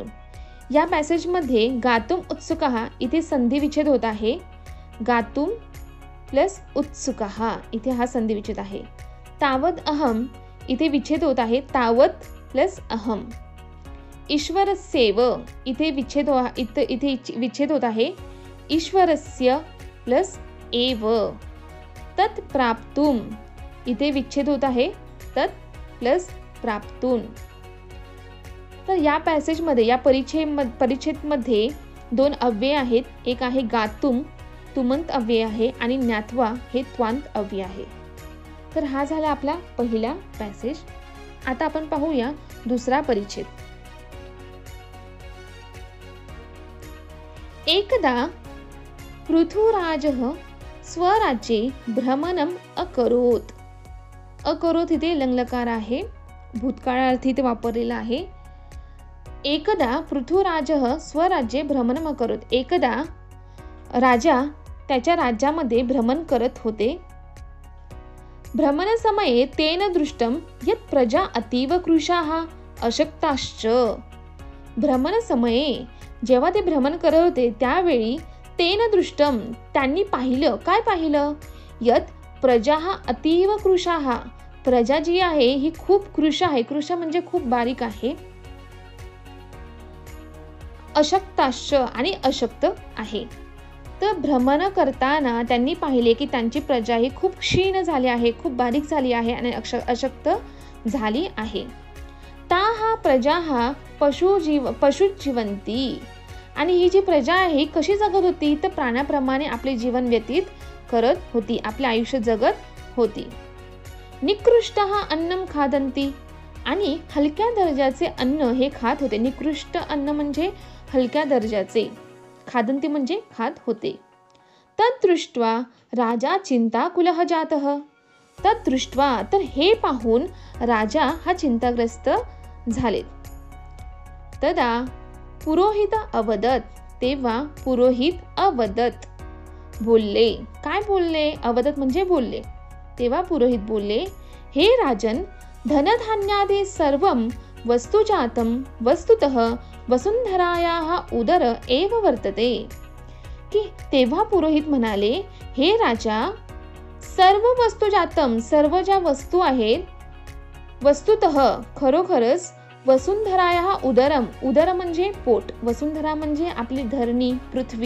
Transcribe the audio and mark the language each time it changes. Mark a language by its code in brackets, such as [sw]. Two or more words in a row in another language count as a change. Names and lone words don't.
[mr] या पॅसेजमध्ये [sa] गातुम उत्सुकः [mr] इथे संधिविच्छेद होत आहे. गातुम प्लस उत्सुकः इथे हा संधिविच्छेद आहे. [sa] तावद अहम [mr] इथे विच्छेद होत आहे. [sa] तावत प्लस अहम. [mr] ईश्वरस्येव इथे विच्छेद होत आहे. ईश्वरस्य प्लस एव. [sa] तत् प्राप्तुम [mr] इथे विच्छेद होत आहे. [sa] तत् प्लस प्राप्तून. [mr] तर या पॅसेजमध्ये, या परिच्छेदमध्ये दोन अव्यय आहेत. एक आहे गातुम, तुमंत अव्यय आहे, आणि ज्ञात्वा हे त्वांत अव्यय आहे. तर हा झाला आपला पहिला पॅसेज. आता आपण पाहूया दुसरा परिच्छेद. [sa] एकदा पृथुराजः स्वराज्ये भ्रमणम अकरोत. [mr] अकरोत इथे लंगलकार आहे, भूतकाळार्थी इथे वापरलेला आहे. [sa] एकदा पृथुराजः स्वराज्ये भ्रमणम अकरोत. [mr] एकदा राजा त्याच्या राज्यामध्ये भ्रमण करत होते. [sa] भ्रमणसमये तेन दृष्टं यत् प्रजा अतीव कृशाः अशक्ताश्च. [mr] भ्रमणसमये जेव्हा ते भ्रमण करत होते त्यावेळी [sa] तेन दृष्टं [mr] त्यांनी पाहिलं. काय पाहिलं? [sa] यत् प्रजाः अतीव कृशाः. [mr] प्रजा जी आहे ही खूप कृश आहे. कृश म्हणजे खूप बारीक आहे. अशक्ताश्च आणि अशक्त आहे. तर भ्रमण करताना त्यांनी पाहिले की त्यांची प्रजा ही खूप क्षीण झाली आहे, खूप बारीक झाली आहे आणि अशक्त झाली आहे. [sa] ताः प्रजाः पशुजीवन्ति. [mr] आणि ही जी प्रजा आहे कशी जगत होती तर प्राण्याप्रमाणे आपले जीवन व्यतीत करत होती, आपले आयुष्य जगत होती. [sa] निकृष्टः अन्नं खादन्ति. [mr] आणि हलक्या दर्जाचे अन्न हे खात होते. निकृष्ट अन्न म्हणजे हलक्या दर्जाचे, खादन्ति म्हणजे खात होते. [sa] तद्दृष्ट्वा राजा चिंताकुलः जातः. [mr] तद्दृष्ट्वा तर हे पाहून राजा हा चिंताग्रस्त झाले. [sa] तदा पुरोहित अवदत. [mr] तेव्हा [sa] पुरोहित अवदत [mr] बोलले. काय बोलले? अवदत म्हणजे बोलले. तेव्हा पुरोहित बोलले, [sa] हे राजन, धनधान्यादि सर्वं वस्तुजातं वस्तुतः वसुंधरायाः उदर एव वर्तते. [mr] की तेव्हा पुरोहित म्हणाले, हे राजा, सर्व वस्तुजातं, सर्व ज्या वस्तू आहेत, वस्तुतः खरोखरच, [sa] वसुंधरायाः उदरम. [mr] उदर म्हणजे पोट, वसुंधरा म्हणजे आपली धरणी, पृथ्वी.